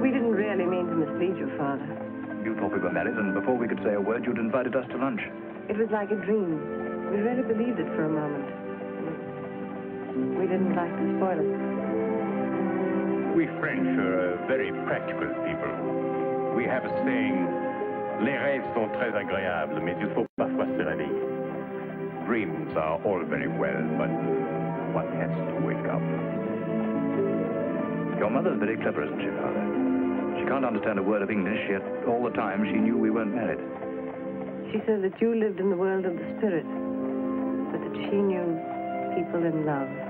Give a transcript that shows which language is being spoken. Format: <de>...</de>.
<en>We didn't really mean to mislead your father. You thought we were married, and before we could say a word, you'd invited us to lunch. It was like a dream. We really believed it for a moment. We didn't like to spoil it. We French are very practical people. We have a saying,</en> <fr>les rêves sont très agréables, mais il faut parfois se réveiller.</fr> <en>Dreams are all very well, but one has to wake up. Your mother's very clever, isn't she, Father? She can't understand a word of English, yet all the time she knew we weren't married. She said that you lived in the world of the spirit, but that she knew people in love.</en>